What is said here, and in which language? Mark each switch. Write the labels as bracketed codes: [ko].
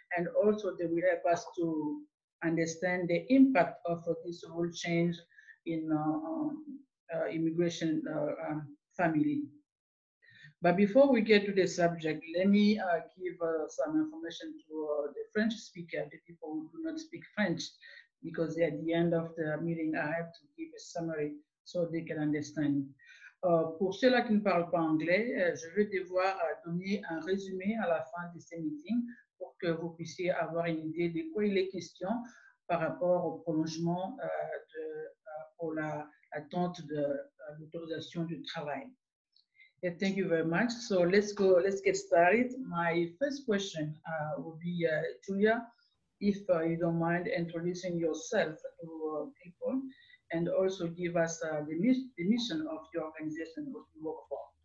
[en] And also they will help us to understand the impact of this rule change in immigration family. But before we get to the subject, let me give some information to the French speaker, the people who do not speak French, because at the end of the meeting, I have to give a summary so they can understand. [fr] Pour ceux-là qui ne parlent pas anglais, je vais devoir donner un résumé à la fin de ce meeting pour que vous puissiez avoir une idée de quoi il est question par rapport au prolongement pour l'attente de l'autorisation du travail. [en] Yeah, thank you very much. So let's get started. My first question will be, Julia, if you don't mind introducing yourself to people and also give us the mission of your organization, what you work for.